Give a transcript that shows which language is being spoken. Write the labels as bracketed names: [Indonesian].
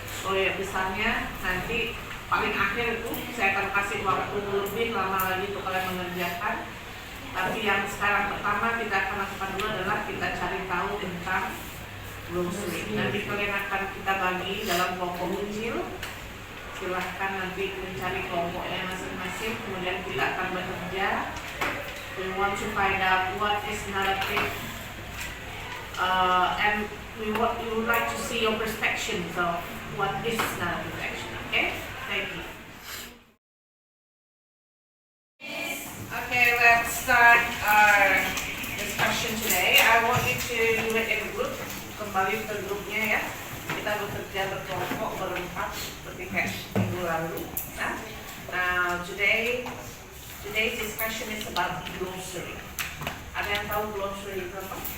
[Indonesian] Proyek besarnya nanti paling akhir itu saya akan kasih waktu lebih lama lagi untuk kalian mengerjakan. Tapi yang sekarang pertama kita akan lakukan dulu adalah kita cari tahu tentang glossary. Nanti kalian akan kita bagi dalam kelompok kecil. Silahkan nanti mencari kelompoknya masing-masing, kemudian kita akan bekerja. [English] We want to find out what is narrative, and we would like to see your perspectives of what is narrative action. Okay, thank you. Okay, let's start our discussion today. I want you to do it in group. [Indonesian] Kembali ke grupnya ya. Kita bekerja berkelompok berempat seperti kayak minggu lalu. [English] Now today's discussion is about glossary. [Indonesian] Ada yang tahu glossary itu apa?